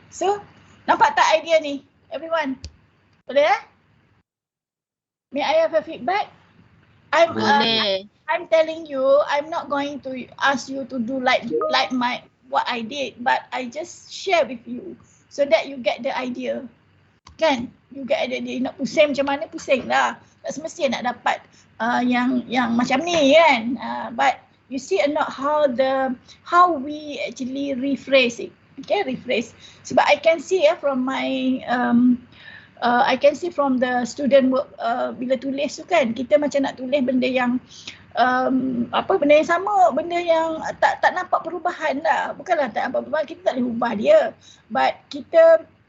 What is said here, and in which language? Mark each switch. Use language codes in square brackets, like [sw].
[en] So, [ms] nampak tak idea ni? [en] Everyone. [ms] Boleh [en] May I have a feedback? I'm telling you, I'm not going to ask you to do like what I did, but I just share with you so that you get the idea. [ms] Kan? [en] You get the idea. [ms] Nak pusing macam mana, pusing lah. Tak semestinya nak dapat yang macam ni kan. [en] But you see or not how we actually rephrase it. Okay, rephrase. [ms] Sebab [en] I can see from my I can see from the student work, [ms] bila tulis tu kan, kita macam nak tulis benda yang benda yang sama, benda yang tak nampak perubahan lah. Bukanlah tak nampak perubahan, kita tak boleh ubah dia. [en] But [ms] kita